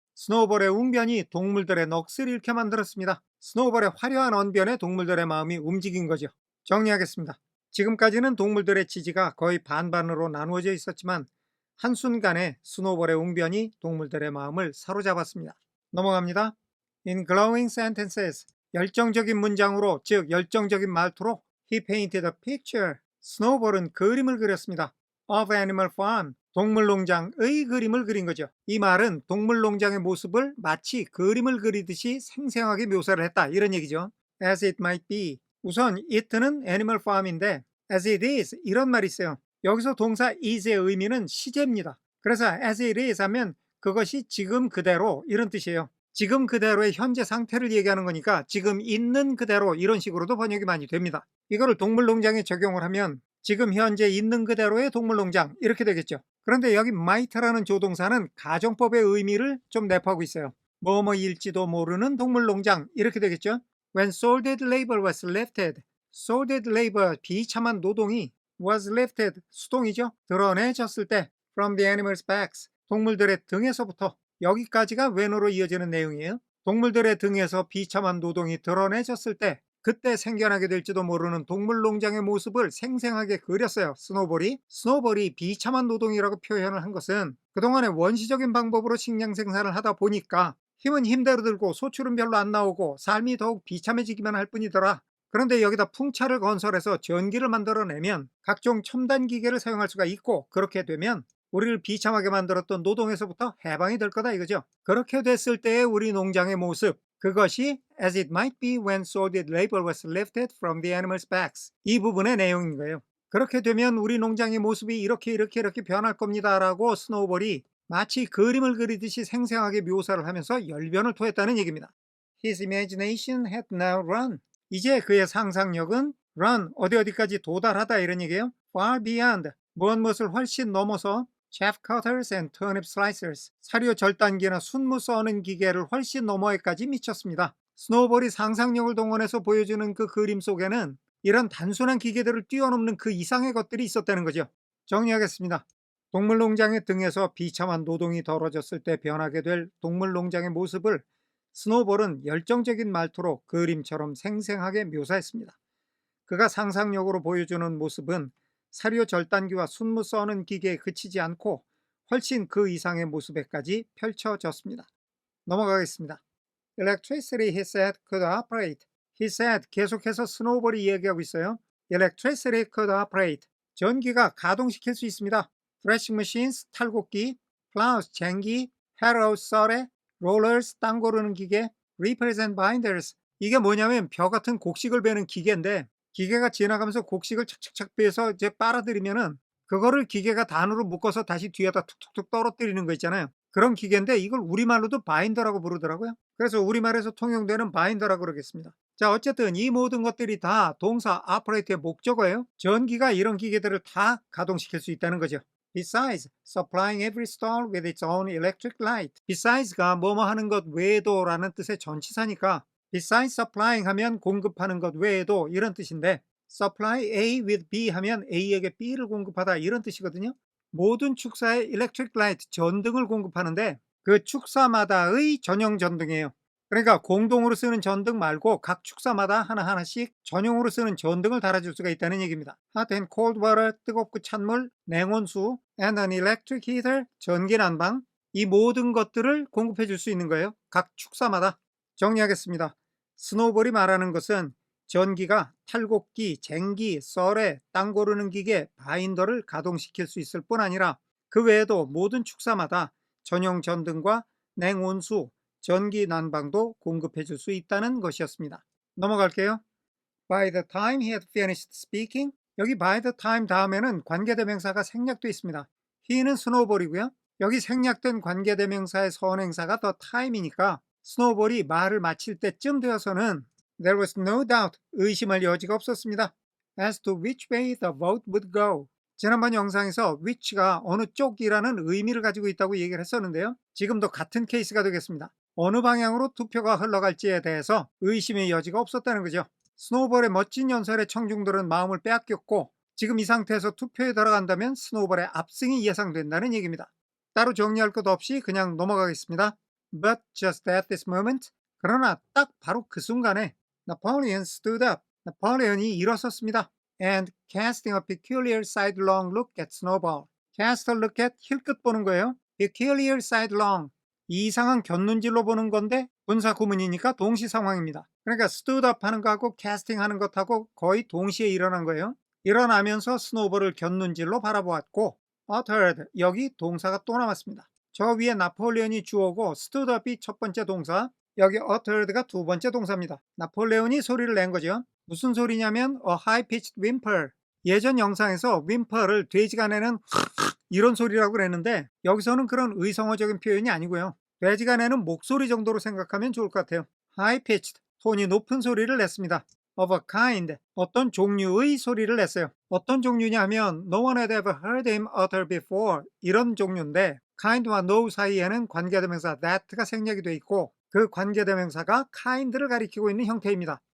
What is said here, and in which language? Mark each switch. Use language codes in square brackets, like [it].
[ko] 스노우볼의 웅변이 동물들의 넋을 잃게 만들었습니다. 스노우볼의 화려한 언변에 동물들의 마음이 움직인 거죠. 정리하겠습니다. 지금까지는 동물들의 지지가 거의 반반으로 나누어져 있었지만 한순간에 스노우볼의 웅변이 동물들의 마음을 사로잡았습니다. 넘어갑니다. [en] In glowing sentences, [ko] 열정적인 문장으로, 즉 열정적인 말투로 [en] he painted a picture. [ko] 스노우볼은 그림을 그렸습니다. [en] of animal farm, [ko] 동물농장의 그림을 그린 거죠. 이 말은 동물농장의 모습을 마치 그림을 그리듯이 생생하게 묘사를 했다 이런 얘기죠. [en] As it might be. [ko] 우선 it는 animal farm인데 [en] as it is [ko] 이런 말이 있어요. 여기서 동사 is의 의미는 시제입니다. 그래서 [en] as it is [ko] 하면 그것이 지금 그대로 이런 뜻이에요. 지금 그대로의 현재 상태를 얘기하는 거니까 지금 있는 그대로 이런 식으로도 번역이 많이 됩니다. 이거를 동물농장에 적용을 하면 지금 현재 있는 그대로의 동물농장 이렇게 되겠죠. 그런데 여기 might라는 조동사는 가정법의 의미를 좀 내포하고 있어요. 뭐뭐일지도 모르는 동물농장 이렇게 되겠죠. [en] When sordid labor was lifted, sordid labor, [ko] 비참한 노동이 [en] was lifted, [ko] 수동이죠. 드러내졌을 때 [en] from the animals' backs, [ko] 동물들의 등에서부터 여기까지가 when으로 이어지는 내용이에요. 동물들의 등에서 비참한 노동이 드러내졌을 때 그때 생겨나게 될지도 모르는 동물농장의 모습을 생생하게 그렸어요. 스노우볼이 비참한 노동이라고 표현을 한 것은 그동안의 원시적인 방법으로 식량 생산을 하다 보니까 힘은 힘대로 들고 소출은 별로 안 나오고 삶이 더욱 비참해지기만 할 뿐이더라. 그런데 여기다 풍차를 건설해서 전기를 만들어내면 각종 첨단 기계를 사용할 수가 있고, 그렇게 되면 우리를 비참하게 만들었던 노동에서부터 해방이 될 거다 이거죠. 그렇게 됐을 때의 우리 농장의 모습, 그것이 [en] as it might be when sordid labor was lifted from the animals' backs, [ko] 이 부분의 내용인 거예요. 그렇게 되면 우리 농장의 모습이 이렇게 변할 겁니다 라고 스노우볼이 마치 그림을 그리듯이 생생하게 묘사를 하면서 열변을 토했다는 얘기입니다. [en] His imagination had now run. [ko] 이제 그의 상상력은 run, 어디까지 도달하다 이런 얘기예요. [en] far beyond, [ko] 무엇을 훨씬 넘어서 [en] chaff cutters and turnip slicers, [ko] 사료 절단기나 순무 써는 기계를 훨씬 너머에까지 미쳤습니다. 스노우볼이 상상력을 동원해서 보여주는 그 그림 속에는 이런 단순한 기계들을 뛰어넘는 그 이상의 것들이 있었다는 거죠. 정리하겠습니다. 동물농장의 등에서 비참한 노동이 덜어졌을 때 변하게 될 동물농장의 모습을 스노우볼은 열정적인 말투로 그림처럼 생생하게 묘사했습니다. 그가 상상력으로 보여주는 모습은 사료 절단기와 순무 써는 기계에 그치지 않고 훨씬 그 이상의 모습에까지 펼쳐졌습니다. 넘어가겠습니다. [en] Electricity, he said, could operate. He said, [ko] 계속해서 스노우볼이 이야기하고 있어요. [en] Electricity could operate. [ko] 전기가 가동시킬 수 있습니다. [en] Threshing machines, 탈곡기, plows, 쟁기, harrows, 썰에, rollers, [ko] 땅 고르는 기계, [en] reapers and binders. [ko] 이게 뭐냐면 벼 같은 곡식을 베는 기계인데, 기계가 지나가면서 곡식을 착착착 베서 이제 빨아들이면은 그거를 기계가 단으로 묶어서 다시 뒤에다 툭툭툭 떨어뜨리는 거 있잖아요. 그런 기계인데 이걸 우리말로도 바인더라고 부르더라고요. 그래서 우리말에서 통용되는 바인더라고 그러겠습니다. 자, 어쨌든 이 모든 것들이 다 동사 operate의 목적어예요. 전기가 이런 기계들을 다 가동시킬 수 있다는 거죠. [en] Besides, supplying every stall with its own electric light. [ko] Besides가 뭐뭐 하는 것 외에도 라는 뜻의 전치사니까 [en] besides supplying [ko] 하면 공급하는 것 외에도 이런 뜻인데, [en] supply A with B [ko] 하면 A에게 B를 공급하다 이런 뜻이거든요. 모든 축사에 electric light, 전등을 공급하는데 그 축사마다의 전용 전등이에요. 그러니까 공동으로 쓰는 전등 말고 각 축사마다 하나하나씩 전용으로 쓰는 전등을 달아줄 수가 있다는 얘기입니다. [en] Hot and cold water, [ko] 뜨겁고 찬물, 냉온수, [en] and an electric heater, [ko] 전기 난방, 이 모든 것들을 공급해 줄 수 있는 거예요. 각 축사마다. 정리하겠습니다. 스노우볼이 말하는 것은 전기가 탈곡기, 쟁기, 썰에, 땅 고르는 기계, 바인더를 가동시킬 수 있을 뿐 아니라 그 외에도 모든 축사마다 전용 전등과 냉온수, 전기 난방도 공급해 줄 수 있다는 것이었습니다. 넘어갈게요. [en] By the time he had finished speaking, [ko] 여기 [en] by the time [ko] 다음에는 관계대명사가 생략되어 있습니다. he는 스노우볼이고요. 여기 생략된 관계대명사의 선행사가 the time이니까 스노우볼이 말을 마칠 때쯤 되어서는 [en] There was no doubt, [ko] 의심할 여지가 없었습니다. [en] As to which way the vote would go. [ko] 지난번 영상에서 which가 어느 쪽이라는 의미를 가지고 있다고 얘기를 했었는데요. 지금도 같은 케이스가 되겠습니다. 어느 방향으로 투표가 흘러갈지에 대해서 의심의 여지가 없었다는 거죠. 스노우볼의 멋진 연설에 청중들은 마음을 빼앗겼고 지금 이 상태에서 투표에 들어간다면 스노우볼의 압승이 예상된다는 얘기입니다. 따로 정리할 것 없이 그냥 넘어가겠습니다. [en] But just at this moment, [ko] 그러나 딱 바로 그 순간에 [en] Napoleon stood up. [ko] 나폴레온이 일어섰습니다. [en] And casting a peculiar sidelong look at Snowball. Cast a look at, [ko] 힐끗 보는 거예요. [en] Peculiar sidelong, [ko] 이상한 곁눈질로 보는 건데 분사 구문이니까 동시 상황입니다. 그러니까 [en] stood up [ko] 하는 거하고 casting 하는 것하고 거의 동시에 일어난 거예요. 일어나면서 스노우볼을 곁눈질로 바라보았고 uttered, 여기 동사가 또 남았습니다. 저 위에 나폴레온이 주어고 [en] stood up [ko] 이 첫 번째 동사, 여기 uttered가 두 번째 동사입니다. 나폴레온이 소리를 낸 거죠. 무슨 소리냐면 [en] a high-pitched whimper. [ko] 예전 영상에서 whimper를 돼지가 내는 이런 소리라고 그랬는데 여기서는 그런 의성어적인 표현이 아니고요. 돼지가 내는 목소리 정도로 생각하면 좋을 것 같아요. high-pitched, 톤이 높은 소리를 냈습니다. [en] of a kind, [ko] 어떤 종류의 소리를 냈어요. 어떤 종류냐 하면 [en] no one had ever heard him utter before, [ko] 이런 종류인데 kind와 no 사이에는 관계대명사 that가 생략이 돼 있고 그 관계대명사가 kind를 가리키고 있는 형태입니다.